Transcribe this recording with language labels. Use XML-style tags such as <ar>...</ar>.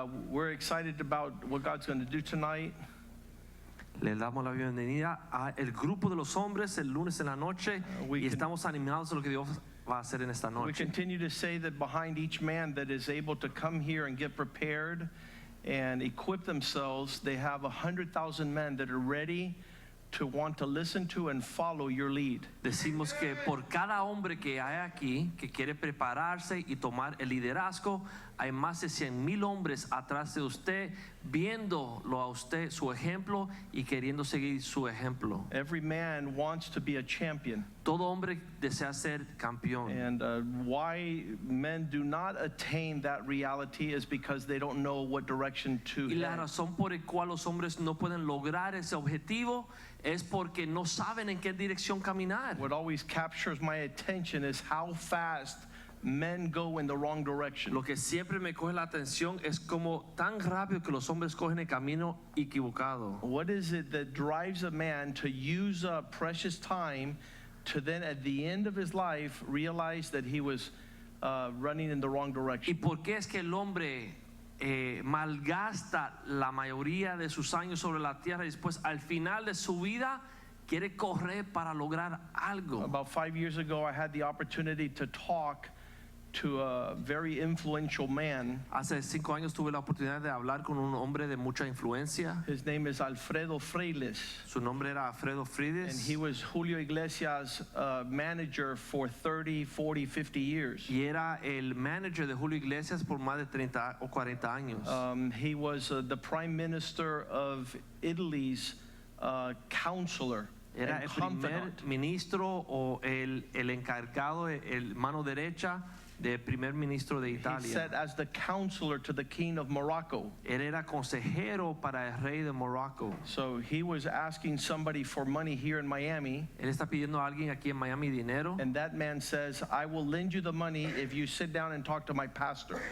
<en>We're excited about what God's going to do tonight.</en> <es>Le damos la bienvenida a el grupo de los hombres el lunes en la noche y estamos animados de lo que Dios va a hacer en esta</es> <en>We</en> <es>noche.</es> <en>continue to say that behind each man that is able to come here and get prepared and equip themselves, they have 100,000 men that are ready to want to listen to and follow your lead.</en> <es>Decimos que por cada hombre que hay aquí que quiere prepararse y tomar el liderazgo, hay más de 100,000 hombres atrás de usted viéndolo a usted su ejemplo y queriendo seguir su ejemplo.</es> <en>Every man wants to be a champion.</en> <es>Todo hombre desea ser campeón.</es> <en>And why men do not attain that reality is because they don't know what direction to</en> <es>Y la</es> <en>head.</en> <es>razón por la cual los hombres no pueden lograr ese objetivo es porque no saben en qué dirección caminar.</es> <en>What always captures my attention is how fast men go in the wrong direction.</en> <es>Lo que siempre me coge la atención es como tan rápido que los hombres cogen el camino equivocado.</es> <en>What is it that drives a man to use up precious time to then at the end of his life realize that he was running in the wrong</en> <es>¿Y</es> <en>direction?</en> <es>por qué es que el hombre malgasta la mayoría de sus años sobre la tierra y después al final de su vida quiere correr para lograr algo?</es> <en>About 5 years ago, I had the opportunity to talk to a very influential man.</en> <es>Hace 5 años tuve la oportunidad de hablar con un hombre de mucha influencia.</es> <en>His name is Alfredo Freiles,</en> <es>Su nombre era Alfredo</es> <en>and</en> <es>Frides</es> <en>he was Julio Iglesias' manager for 30, 40, 50 years.</en> <es>y era el manager de Julio Iglesias por más de 30 o 40 años.</es> <en>He was the prime minister of Italy's counselor</en> <es>Era</es> <en>and</en> <es>el primer</es> <en>confidant.</en> <es>ministro o el encargado, el mano derecha del primer ministro de</es> <en>He</en> <es>Italia.</es> <en>sat as the counselor to the king of Morocco.</en> <es>Él era consejero para el rey de Morocco.</es> <en>So he was asking somebody for money here in Miami,</en> <es>Él está pidiendo a alguien aquí en Miami dinero</es> <en>and that man says, I will lend you the money if you sit down and talk to my pastor.</en>